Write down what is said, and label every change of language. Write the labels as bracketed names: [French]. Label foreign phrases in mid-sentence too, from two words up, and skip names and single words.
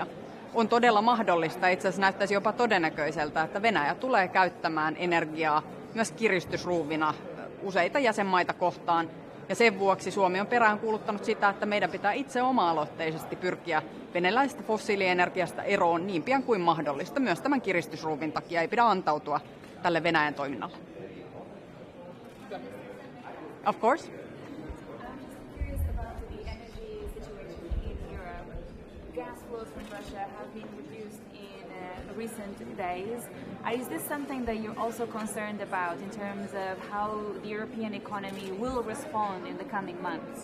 [Finnish] On todella mahdollista, itse asiassa näyttäisi jopa todennäköiseltä, että Venäjä tulee käyttämään energiaa myös kiristysruuvina useita jäsenmaita kohtaan. Ja sen vuoksi Suomi on peräänkuuluttanut sitä, että meidän pitää itse oma-aloitteisesti pyrkiä venäläisestä fossiilienergiasta eroon niin pian kuin mahdollista. Myös tämän kiristysruuvin takia ei pidä antautua tälle Venäjän toiminnalle. [English] Of course. Gas flows from Russia have been reduced in recent days. Is this something that you're also concerned about in terms of how the European economy will respond in the coming months?